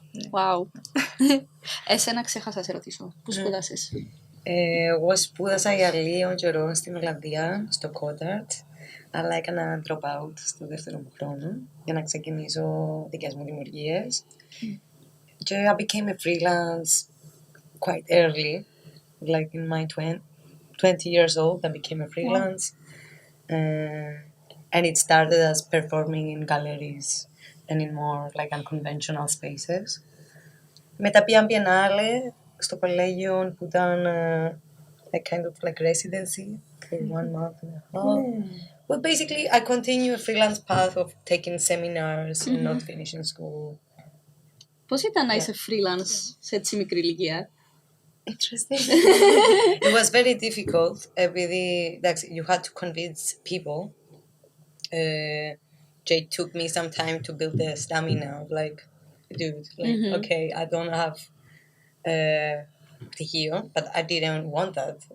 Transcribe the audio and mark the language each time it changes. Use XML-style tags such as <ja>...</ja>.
<en>Wow.</en> <el>Εσένα ξέχασα να σε ρωτήσω. Πού σπουδάσες? Εγώ σπούδασα για λίγο καιρό στην Ολλανδία, στο Κόταρτ, αλλά έκανα drop out στο δεύτερο μου χρόνο για να ξεκινήσω δικές μου δημιουργίες.</el> <en>Και I became a freelance quite early, like in my 20 years old, I became a freelance. And it started as performing in galleries and in more like unconventional spaces.</en> <el>Μετά πήγα Biennale στο κολέγιο που ήταν</el> <en>a kind of like residency for 1 month and a half. Well, basically, I continue a freelance path of taking seminars and not finishing school.</en> <el>Πώς ήταν να είσαι freelance σε έτσι μικρή ηλικία?</el> <en>Interesting. It was very difficult. Επειδή, you had to convince people. It took me some time to build the stamina of like, dude, like, okay, I don't have πτυχίο, but I didn't want that.</en>